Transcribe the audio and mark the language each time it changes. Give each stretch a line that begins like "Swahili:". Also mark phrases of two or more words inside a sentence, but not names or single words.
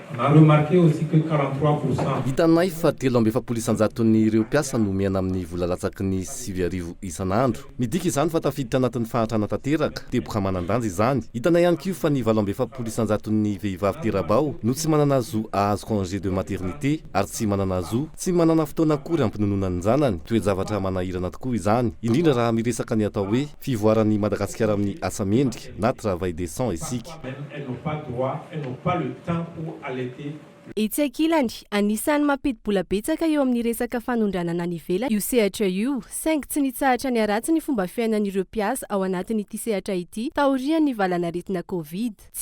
Malagasy: hitanay fa 3,7 isanjaton'ireo mpiasa no miaina amin'ny vola latsaky ny 7,000 isan'andro midika izany fa tafiditra anatin'ny fahatrana tanteraka teboka manandanja izany hitanay ihany koa fa ny 7,7 isanjaton'ny vehivavy terabao no tsy manana zo ahazo
French: congé de maternité
Malagasy: ary tsy manana zo tsy manana fotoana akory ampinonona ny zanany toe-javatra manahirana tokoa izany indrindra raha miresaka ny atao hoe fivoaran'ny Madagasikara amin'ny asa mendrika na
French: travail des sons
Malagasy: isika etsy ankilany anisan'ny mampidi-bola betsaka eo amin'ny resaka fanondranana ny vela io sehatra io saingy tsy nitsahatra ny aratsy ny fomba fiainan'ireo mpiasa ao anatin'ity sehatra ity taorian'ny valanaretina covid